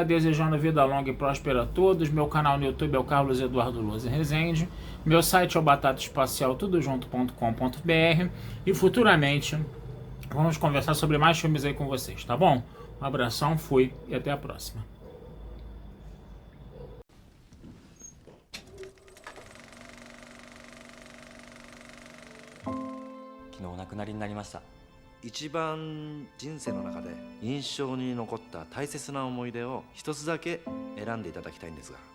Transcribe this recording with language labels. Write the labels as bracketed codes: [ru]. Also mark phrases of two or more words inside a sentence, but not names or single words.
[pt] Desejando vida longa e próspera a todos. Meu canal no YouTube é o Carlos Eduardo Lousa Rezende. Meu site é o batataespacialtudojunto.com.br e futuramente vamos conversar sobre mais filmes aí com vocês, tá bom? Um abração, fui e até a próxima. [ja] 昨日お亡くなりになりました。一番人生の中で印象に残った大切な思い出を一つだけ選んでいただきたいんですが、